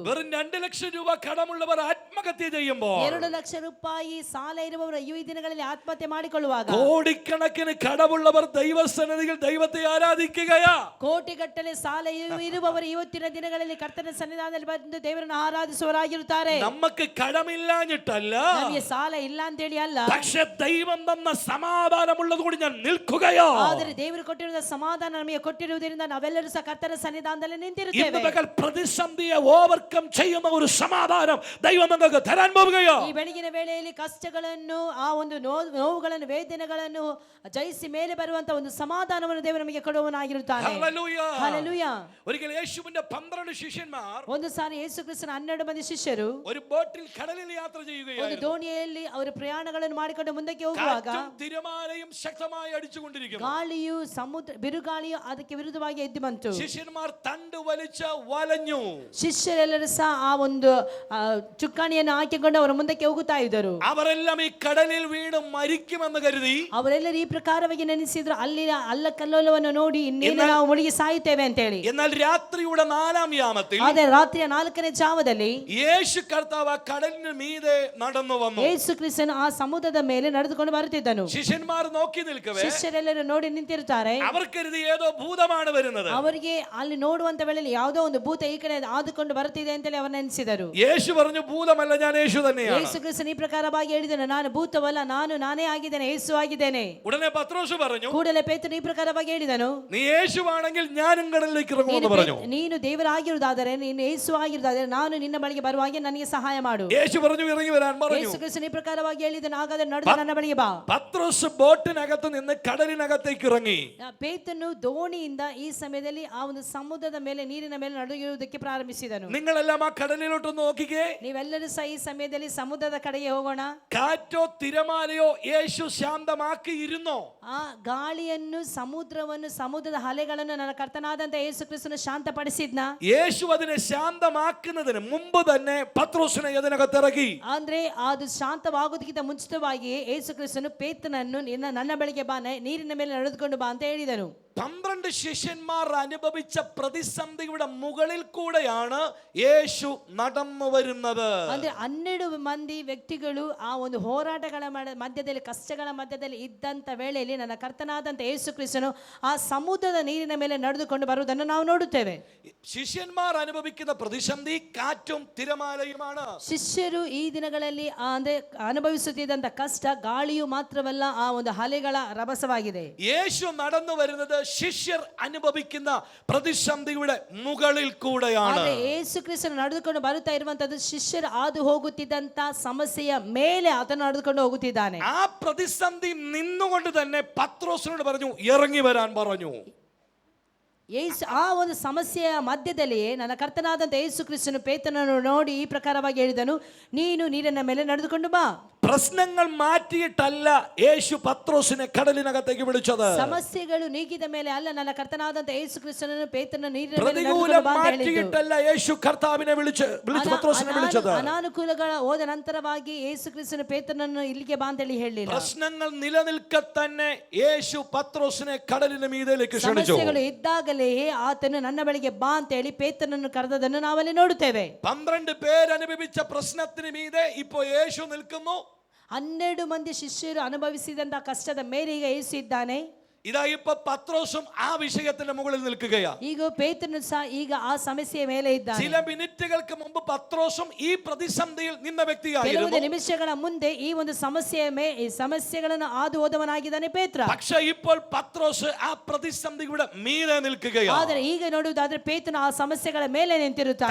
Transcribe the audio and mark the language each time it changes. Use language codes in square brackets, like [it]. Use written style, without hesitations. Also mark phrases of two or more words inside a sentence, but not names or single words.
[ml] വെറും 2 ലക്ഷം രൂപ കടമുള്ളവർ ആത്മഹത്യ ചെയ്യുമ്പോൾ [kn] 2 ಲಕ್ಷ ರೂಪಾಯಿ ಸಾಲ ಇರುವವರು ಈ ದಿನಗಳಲ್ಲಿ ಆತ್ಮಹತ್ಯೆ ಮಾಡಿಕೊಳ್ಳುವಾಗ [ml] കോടിക്കണക്കിന് കടമുള്ളവർ ദൈവസന്നിധിയിൽ ദൈവത്തെ ആരാധിക്കുകയാ. [kn] ಕೋಟಿಗಟ್ಟಲೆ ಸಾಲ ಇರುವವರು ಇವತ್ತಿನ ದಿನಗಳಲ್ಲಿ ಕರ್ತನ ಸನ್ನಿಧಾನದಲ್ಲಿ ಬಂದು ದೇವರನ್ನು ಆರಾಧಿಸುವವರಾಗಿರುತ್ತಾರೆ. [ml] നമുക്ക് കടമില്ലാഞ്ഞിട്ടല്ല, [kn] ನಮಗೆ ಸಾಲ ಇಲ್ಲ ಅಂತ ಹೇಳಿ ಅಲ್ಲ, [ml] പക്ഷെ ദൈവം തന്ന സമാധാനമുള്ളത് കൊണ്ട് ഞാൻ നിൽക്കുകയോ. [kn] ಆದರೆ ದೇವರು ಕೊಟ್ಟಿರುವ ಸಮಾಧಾನ ನಮಗೆ ಕೊಟ್ಟಿರುವುದರಿಂದ ನಾವೆಲ್ಲರೂ ಸಹ ಕರ್ತನ ಸನ್ನಿಧಾನದಲ್ಲಿ ನಿಂತಿರುತ್ತೇವೆ. [ml] ഇന്ന് പകൽ പ്രതിസന്ധിയെ ഓവർകം ചെയ്യുന്ന ഒരു സമാധാനം ദൈവം നിങ്ങൾക്ക് തരാൻ പോകുകയോ. [kn] ಈ ಬೆಳಗಿನ ವೇಳೆಯಲ್ಲಿ ಕಷ್ಟಗಳನ್ನು, ಆ ಒಂದು ನೋವುಗಳನ್ನು, ವೇದನೆಗಳನ್ನು ಜಯಿಸಿ ಮೇಲೆ ಬರುವಂತ ಒಂದು ಸಮಾಧಾನವನ್ನು ದೇವರು ನಮಗೆ ಕೊಡುವವನಾಗಿರುತ್ತಾನೆ. [ml] ഹല്ലേലൂയ. [kn] ಹಲ್ಲೆಲೂಯ. [ml] ഒരിക്കൽ യേശുവിന്റെ 12 ശിഷ്യന്മാർ [kn] ಒಂದು ಸಾರಿ ಯೇಸು ಕ್ರಿಸ್ತನ 12 ಮಂದಿ ಶಿಷ್ಯರು [ml] ഒരു ബോട്ടിൽ കടലിൽ യാത്ര [kn] ಒಂದು [ml] ചെയ്യുകയായിരുന്നു. [kn] ದೋಣಿಯಲ್ಲಿ ಅವರು ಪ್ರಯಾಣಗಳನ್ನು ಮಾಡಿಕೊಂಡು ಮುಂದಕ್ಕೆ ಹೋಗುವಾಗ [ml] കാറ്റും തിരമാലയും ശക്തമായി അടിച്ചുകൊണ്ടിരിക്കുന്നു. [kn] ಗಾಳಿಯು ಸಮುದ್ರ ಬಿರುಗಾಳಿಯು ಅದಕ್ಕೆ ವಿರುದ್ಧವಾಗಿ ಎದ್ದು ಬಂತು. [ml] ശിഷ്യന്മാർ തണ്ട് വലിച്ച് വലഞ്ഞു. [kn] ಶಿಷ್ಯರೆಲ್ಲರೂ ಸಹ ಆ ಒಂದು ಚುಕ್ಕಾಣಿಯನ್ನು ಹಾಕಿಕೊಂಡು ಅವರು ಮುಂದಕ್ಕೆ ಹೋಗುತ್ತಾ ಇದ್ದರು. [ml] അവരെല്ലാം ഈ കടലിൽ വീണ് മരിക്കുമെന്ന് കരുതി [kn] ಅವರೆಲ್ಲರೂ ಈ ಪ್ರಕಾರವಾಗಿ ನೆನೆಸಿದ್ರು, ಅಲ್ಲಿನ ಅಲ್ಲಕಲ್ಲೋಲವನ್ನು ನೋಡಿ ಇನ್ನೇನು ನಾವು ಮುಳುಗಿ ಸಾಯುತ್ತೇವೆ ಅಂತ ಹೇಳಿ. [ml] എന്നാൽ രാത്രിയുടെ 4-ാം യാമത്തിൽ [kn] ಆದರೆ ರಾತ್ರಿಯ 4ನೇ ಜಾವದಲ್ಲಿ [ml] യേശു കർത്താവ് ആ കടലിന് മീതെ നടന്നു വന്നു. [kn] ಯೇಸು ಕ್ರಿಸ್ತನು ಆ ಸಮುದ್ರದ ಮೇಲೆ ನಡೆದುಕೊಂಡು ಬರುತ್ತಿದ್ದನು. [ml] ശിഷ്യന്മാർ നോക്കി നിൽക്കവേ [kn] ಶಿಷ್ಯರೆಲ್ಲರೂ ನೋಡಿ ನಿಂತಿರುತ್ತಾರೆ. [ml] അവർക്കരുത് ഏതോ ഭൂതമാണ് വരുന്നത്. [kn] ಅವರಿಗೆ ಅಲ್ಲಿ ನೋಡುವಂತ ವೇಳೆಯಲ್ಲಿ ಯಾವುದೋ ಒಂದು ಭೂತ ಈ ಕಡೆ ಆದುಕೊಂಡು ಬರುತ್ತಿದೆ ಅಂತೇಳಿ ಅವರು ನೆನೆಸಿದರು. [ml] യേശു പറഞ്ഞു, ഭൂതമല്ല, ഞാൻ യേശു തന്നെയാണ്. [kn] ಯೇಸು ಕ್ರಿಸ್ತನು ಈ ಪ್ರಕಾರವಾಗಿ ಹೇಳಿದನು, ನಾನು ಭೂತವಲ್ಲ, ನಾನೇ ಆಗಿದ್ದೇನೆ, ಯೇಸು ಆಗಿದ್ದೇನೆ. [ml] ഉടനെ പത്രോസ് പറഞ്ഞു, [kn] ಕೂಡಲೇ ಪೇತ್ರನು ಈ ಪ್ರಕಾರವಾಗಿ ಹೇಳಿದನು, [ml] നീ യേശുവാണെങ്കിൽ ഞാനും കടലിലേക്ക് ഇറങ്ങുമെന്ന് പറഞ്ഞു. [kn] ನೀನು ದೇವರಾಗಿರುವುದಾದರೆ, ನೀನು ಯೇಸು ಆಗಿರುವುದಾದರೆ ನಾನು ನಿನ್ನ ಬಳಿಗೆ ಬರುವಾಗೆ ನನಗೆ ಸಹಾಯ ಮಾಡು. [ml] യേശു പറഞ്ഞു, ഇറങ്ങി വരാൻ പറഞ്ഞു. [kn] ಯೇಸು ಕ್ರಿಸ್ತನು ಈ ಪ್ರಕಾರವಾಗಿ ಹೇಳಿದನು, ಹಾಗಾದರೆ ನಡೆದು ನನ್ನ ಬಳಿಗೆ ಬಾ. [ml] പത്രോസ് ബോട്ടിനകത്ത് നിന്ന് കടലിനകത്തേക്ക് ഇറങ്ങി. [kn] ಪೇತ್ರನು ದೋಣಿಯಿಂದ ಈ ಸಮಯದಲ್ಲಿ ಆ ಒಂದು ಸಮುದ್ರದ ಮೇಲೆ, ನೀರಿನ ಮೇಲೆ ನಡೆಯುವುದಕ್ಕೆ ಪ್ರಾರಂಭಿಸಿದನು. [ml] നിങ്ങളെല്ലാം ആ കടലിലോട്ടൊന്ന് നോക്കിക്കേ. [kn] ನೀವೆಲ್ಲರೂ ಸಹ ಈ ಸಮಯದಲ್ಲಿ ಸಮುದ್ರದ ಕಡೆಗೆ ಹೋಗೋಣ. [ml] കാറ്റോ തിരമാലയോ യേശു ശാന്തമാക്കിയിരുന്നോ? [kn] ಆ ಗಾಳಿಯನ್ನು, ಸಮುದ್ರದ ಅಲೆಗಳನ್ನು ನನ್ನ ಕರ್ತನಾದಂತ ಯೇಸು ಕ್ರಿಸ್ತನು ಶಾಂತಪಡಿಸಿದ್ನ. [ml] യേശു അതിനെ ശാന്തമാക്കുന്നതിന് മുമ്പ് തന്നെ പത്രോസിനെ ഇതിനകത്ത് ഇറക്കി. [kn] ಅಂದ್ರೆ ಅದು ಶಾಂತವಾಗುವುದಕ್ಕಿಂತ ಮುಂಚಿತವಾಗಿ ಯೇಸು ಕ್ರಿಸ್ತನು ಪೇತ್ರನನ್ನು ನನ್ನ ಬಳಿಗೆ ಬಾ, ನೀರಿನ ಮೇಲೆ ನಡೆದುಕೊಂಡು ಬಾ ಅಂತ ಹೇಳಿದನು. [ml] 12 ശിഷ്യന്മാർ അനുഭവിച്ച പ്രതിസന്ധിയുടെ മുകളിൽ കൂടെയാണ് യേശു നടന്നു വരുന്നത്. [kn] ಅಂದ್ರೆ 12 ಮಂದಿ ವ್ಯಕ್ತಿಗಳು ಆ ಒಂದು ಹೋರಾಟಗಳ ಮಧ್ಯದಲ್ಲಿ, ಕಷ್ಟಗಳ ಮಧ್ಯದಲ್ಲಿ ಇದ್ದಂತ ವೇಳೆಯಲ್ಲಿ ನನ್ನ ಕರ್ತನಾದಂತ ಯೇಸು ಕ್ರಿಸ್ತನು ಆ ಸಮುದ್ರದ ನೀರಿನ ಮೇಲೆ ನಡೆದುಕೊಂಡು ಬರುವುದನ್ನು ನಾವು ನೋಡುತ್ತೇವೆ. [ml] ಶಿಷ್ಯന്മാർ അനുഭവിക്കുന്ന പ്രതിസന്ധി കാറ്റും തിരമാലയുമാണ്. [kn] ಶಿಷ್ಯರು ಈ ದಿನಗಳಲ್ಲಿ ಅಂದ್ರೆ ಅನುಭವಿಸುತ್ತಿದ್ದಂತ ಕಷ್ಟ ಗಾಳಿಯು ಮಾತ್ರವಲ್ಲ, ಆ ಒಂದು ಅಲೆಗಳ ರಭಸವಾಗಿದೆ. [ml] യേശു നടന്നു വരുന്നത് ಶಿಷ್ಯർ അനുഭവിക്കുന്ന പ്രതിസന്ധിയുടെ മുകളിൽ കൂടെയാണ്. [kn] ಯೇಸು ಕ್ರಿಸ್ತನು ನಡೆದುಕೊಂಡು ಬರುತ್ತಾ ಇರುವಂತದ್ದು ಶಿಷ್ಯರು ಹಾದು ಹೋಗುತ್ತಿದ್ದಂತ ಸಮಸ್ಯೆಯ ಮೇಲೆ ಆತನು ನಡೆದುಕೊಂಡು ಹೋಗುತ್ತಿದ್ದಾನೆ. [ml] ആ പ്രതിസന്ധി നിന്നുകൊണ്ട് തന്നെ പത്രോസിനോട് പറഞ്ഞു ഇറങ്ങി വരാൻ പറഞ്ഞു. [kn] ಯೇಸು ಆ ಒಂದು ಸಮಸ್ಯೆಯ ಮಧ್ಯದಲ್ಲಿಯೇ ನನ್ನ ಕರ್ತನಾದಂತ ಯೇಸು ಕ್ರಿಸ್ತನು ಪೇತ್ರನನ್ನು ನೋಡಿ ಈ ಪ್ರಕಾರವಾಗಿ ಹೇಳಿದನು, ನೀನು ನೀರಿನ ಮೇಲೆ ನಡೆದುಕೊಂಡು ಬಾ. [ml] പ്രശ്നങ്ങൾ മാറ്റിയിട്ടല്ല യേശു പത്രോസിനെ കടലിനകത്തേക്ക് വിളിച്ചത്. [kn] ಸಮಸ್ಯೆಗಳು ನೀಗಿದ ಮೇಲೆ ಅಲ್ಲ ನನ್ನ ಕರ್ತನಾದಂತ ಯೇಸು ಕ್ರಿಸ್ತನನ್ನು ಪೇತ್ರನ ನೀರಿನ ಮೇಲೆ [ml] പ്രതികൂലം മാറ്റിയിട്ടല്ല യേശു കർത്താവിനെ വിളിച്ച് പത്രോസിനെ വിളിച്ചത്. [kn] ಅನಾನುಕೂಲಗಳ ಹೋದ ನಂತರವಾಗಿ ಯೇಸು ಕ್ರಿಸ್ತನು ಪೇತ್ರನನ್ನು ಇಲ್ಲಿಗೆ ಬಾ ಅಂತ ಹೇಳಿ ಹೇಳಿಲ್ಲ. [ml] പ്രശ്നങ്ങൾ നിലനിൽക്കെ തന്നെ യേശു പത്രോസിനെ കടലിന് മീതേലേക്ക് ക്ഷണിച്ചു. [kn] ಸಮಸ್ಯೆಗಳು ಇದ್ದಾಗಲೇ ಆತನು ನನ್ನ ಬಳಿಗೆ ಬಾ ಅಂತ ಹೇಳಿ ಪೇತ್ರನನ್ನು ಕರೆದದನ್ನು ನಾವಲ್ಲಿ ನೋಡುತ್ತೇವೆ. [ml] 12 പേര് അനുഭവിച്ച പ്രശ്നത്തിന് മീതെ ഇപ്പോൾ യേശു നിൽക്കുന്നു. [kn] 12 ಮಂದಿ ಶಿಷ್ಯರು ಅನುಭವಿಸಿದಂತ ಕಷ್ಟದ ಮೇಲೆ ಈಗ ಯೇಸು ಇದ್ದಾನೆ. [ml] ഇതാ ഇപ്പൊ പത്രോസും ആ വിഷയത്തിന്റെ മുകളിൽ നിൽക്കുകയാ. [kn] ಈಗ ಪೇತ್ರನು ಸಹ ಈಗ ಆ ಸಮಸ್ಯೆಯ ಮೇಲೆ ಇದ್ದಾನೆ. [ml] ചില മിനിറ്റുകൾക്ക് മുമ്പ് പത്രോസും ഈ പ്രതിസന്ധിയിൽ നിന്ന വ്യക്തിയായിരുന്നു. [kn] ಕೆಲವು ನಿಮಿಷಗಳ ಮುಂದೆ ಈ ಒಂದು ಸಮಸ್ಯೆಗಳನ್ನು ಹಾದು ಹೋದವನಾಗಿದ್ದಾನೆ ಪೇತ್ರ. [ml] പക്ഷേ ഇപ്പോൾ പത്രോസ് ആ പ്രതിസന്ധിയുടെ മീതെ നിൽക്കുകയാ. [kn] ಆದರೆ ಈಗ ನೋಡುವುದಾದ್ರೆ ಪೇತ್ರನು ಆ ಸಮಸ್ಯೆಗಳ ಮೇಲೆ ನಿಂತಿರುತ್ತಾನೆ.